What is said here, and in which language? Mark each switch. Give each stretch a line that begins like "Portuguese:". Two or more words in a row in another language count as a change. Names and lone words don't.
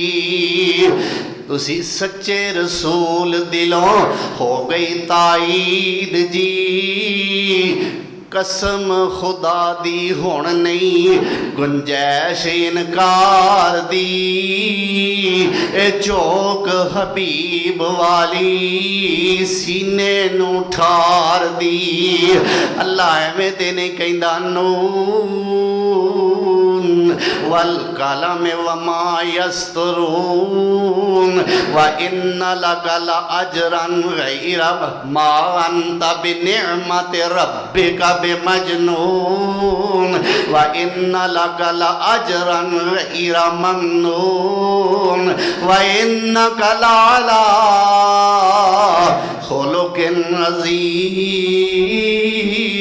Punjabi: تسی سچے رسول دلوں ہو گئی تائید جی، قسم خدا دی ہن نہیں گنجائش انکار دی، اے جھوک حبیب والی سینے نوں ٹھار دی. اللہ ایویں تے نہیں کہندا
Arabic: ن وال القلم وما يسطرون وإن لك لأجرا غير ما أنت بنعمة ربك بمجنون وإن لك لأجرا غير ممنون وإنك لعلى خلق عظيم.